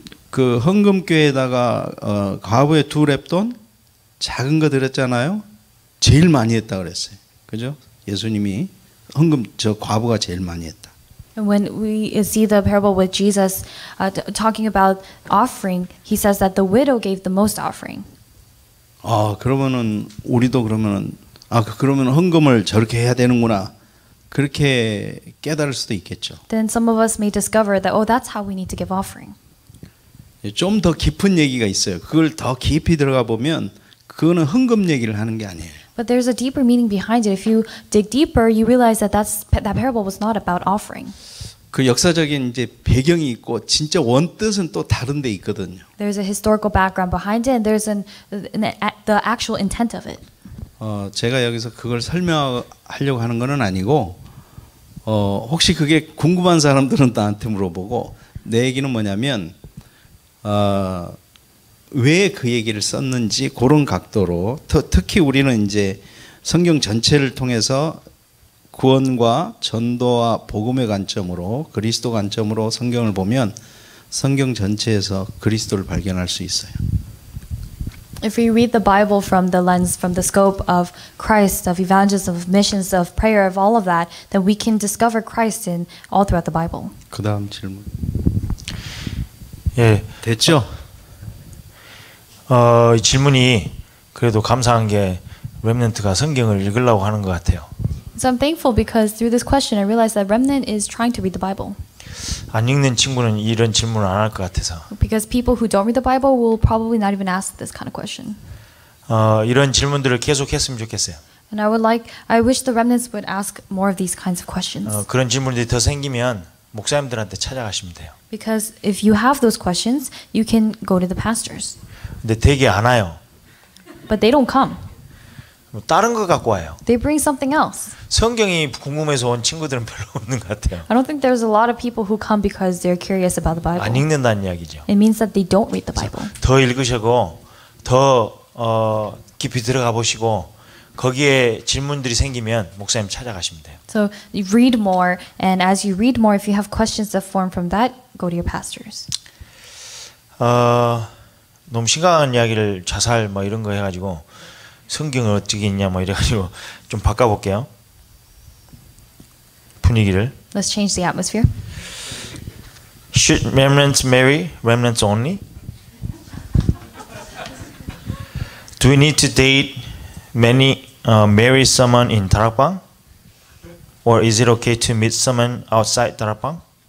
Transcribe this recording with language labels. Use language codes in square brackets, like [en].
[ko] 그 헌금교에다가 과부의 2렙돈 작은 거 드렸잖아요. 제일 많이 했다 그랬어요. 그죠? 예수님이 헌금 저 과부가 제일 많이 했다. [en] And when we see the parable with Jesus talking about offering, he says that the widow gave the most offering. [ko] 그러면은 우리도 그러면은 그러면 헌금을 저렇게 해야 되는구나. 그렇게 깨달을 수도 있겠죠. [en] Then some of us may discover that that's how we need to give offering. [ko] 좀 더 깊은 얘기가 있어요. 그걸 더 깊이 들어가 보면 그거는 헌금 얘기를 하는 게 아니에요. [en] But there's a deeper meaning behind it. If you dig deeper, you realize that that parable was not about offering. [ko] 그 역사적인 이제 배경이 있고 진짜 원뜻은 또 다른 데 있거든요. [en] There's a historical background behind it, and there's the actual intent of it. [ko] 제가 여기서 그걸 설명하려고 하는 건 아니고 혹시 그게 궁금한 사람들은 나한테 물어보고 내 얘기는 뭐냐면 왜 그 얘기를 썼는지 그런 각도로 특히 우리는 이제 성경 전체를 통해서 구원과 전도와 복음의 관점으로 그리스도 관점으로 성경을 보면 성경 전체에서 그리스도를 발견할 수 있어요. [en] If we read the Bible from the lens, from the scope of Christ, of evangelism, of missions, of prayer, of all of that, then we can discover Christ in all throughout the Bible. [ko] 그 다음 질문. 예, 됐죠? 이 질문이 그래도 감사한 게 렘넌트가 성경을 읽으려고 하는 것 같아요. [en] So I'm thankful because through this question I realized that Remnant is trying to read the Bible. [ko] 안 읽는 친구는 이런 질문을 안 할 것 같아서. [en] Because people who don't read the Bible will probably not even ask this kind of question. [ko] 이런 질문들을 계속했으면 좋겠어요. [en] And I wish the remnants would ask more of these kinds of questions. [ko] 그런 질문들이 더 생기면 목사님들한테 찾아가시면 돼요. [en] Because if you have those questions, you can go to the pastors. [ko] 근데 되게 안 와요. [en] But they don't come. [ko] 다른 거 갖고 와요. [en] They bring something else. [ko] 성경이 궁금해서 온 친구들은 별로 없는 것 같아요. [en] I don't think there's a lot of people who come because they're curious about the Bible. [ko] 안 읽는다는 이야기죠. [en] It means that they don't read the Bible. [ko] 더 읽으시고 더 깊이 들어가 보시고 거기에 질문들이 생기면 목사님 찾아가시면 돼요. [en] So you read more, and as you read more, if you have questions that form from that, go to your pastors. [ko] 너무 심각한 이야기를 자살 뭐 이런 거 해가지고 성경을 어떻게 읽냐 뭐 이래가지고 좀 바꿔볼게요. 분위기를. [en] Let's change the atmosphere. Should remnants marry remnants only? Do we need to date marry someone in Tarapang? Or is it okay to meet someone outside Tarapang?